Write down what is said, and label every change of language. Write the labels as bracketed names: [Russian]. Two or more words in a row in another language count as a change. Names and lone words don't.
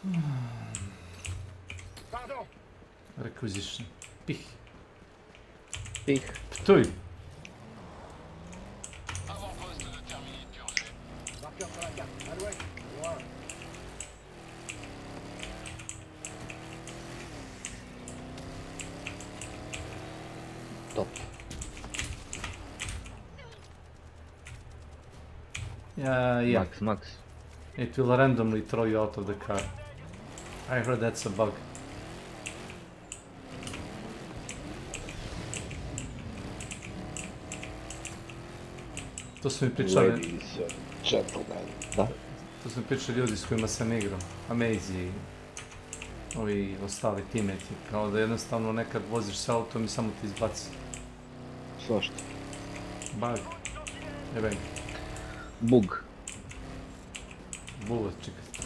[French] Pardon. [English] Requisition. Pih. Pih. Ptuj! [French] Marqueur sur la carte. À l'ouest. Loin. Top. [English] Yeah. Max. It will randomly throw you out of the car. I heard that's a bug. [Serbian] To su mi pričali... [English] Ladies and gentlemen. [Serbian] Da? To su mi pričali ljudi s kojima sam igrao. Amaze i ovi ostali teammate. Kao da jednostavno nekad voziš s autom i samo ti izbaci. Svašta. Bug. Jebem. Bug. Bullet, čekaj.